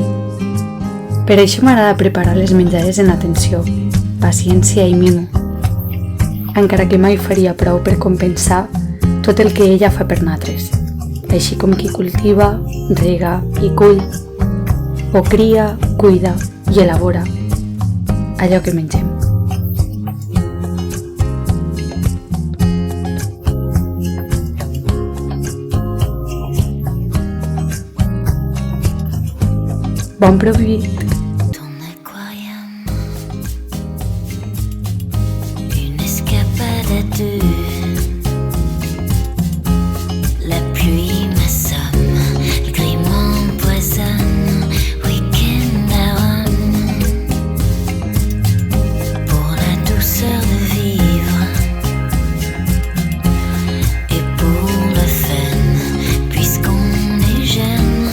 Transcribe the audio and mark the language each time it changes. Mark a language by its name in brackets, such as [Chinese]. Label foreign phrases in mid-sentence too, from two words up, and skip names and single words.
[Catalan] Per això m'agrada preparar les menjades en atenció, paciència i mimo, encara que mai faria prou per compensar tot el que ella fa per nosaltres, així com qui cultiva, rega i cull, o cria, cuida i elabora allò que mengem. Bon provit! [French] Ton aquarium, une escapade à deux. La pluie m'assomme, le gris m'empoisonne. Week-end à Rome, pour la douceur de vivre et pour le fun, puisqu'on est jeune.